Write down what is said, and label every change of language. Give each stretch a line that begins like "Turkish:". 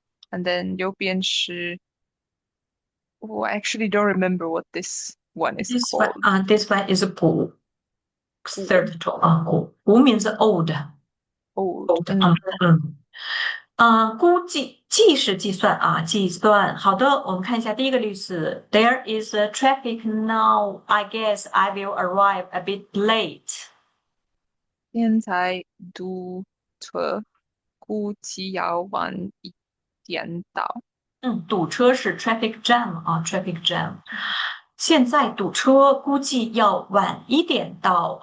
English: ，and then
Chinese: 右边是
English: I actually don't remember what this one is called. this one is 估。
Chinese: 估
English: third
Chinese: 种啊，古
English: means old old
Chinese: old，估计计是计算啊，计算。好的，我们看一下第一个例子，
English: There is a traffic now. I guess I will arrive a bit late。
Chinese: 现在堵车，估计要晚一点到。堵车是 traffic jam 啊，traffic jam。现在堵车，估计要晚一点到。